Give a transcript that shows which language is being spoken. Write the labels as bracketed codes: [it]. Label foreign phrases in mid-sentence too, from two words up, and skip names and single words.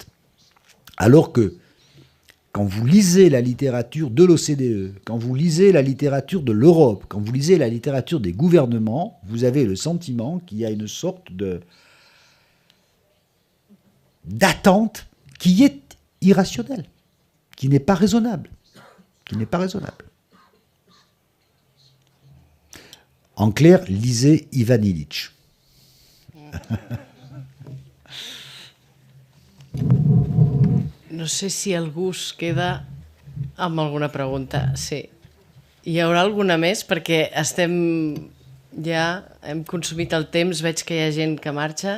[fr] Alors que, quand vous lisez la littérature de l'OCDE, quand vous lisez la littérature de l'Europe, quand vous lisez la littérature des gouvernements, vous avez le sentiment qu'il y a une sorte d'attente qui est irrationnelle, qui n'est pas raisonnable. En clair, lisez Ivan Illich. [ca] No sé si algú es queda amb alguna pregunta. Sí. Hi haurà alguna més? Perquè hem consumit el temps, veig que hi ha gent que marxa.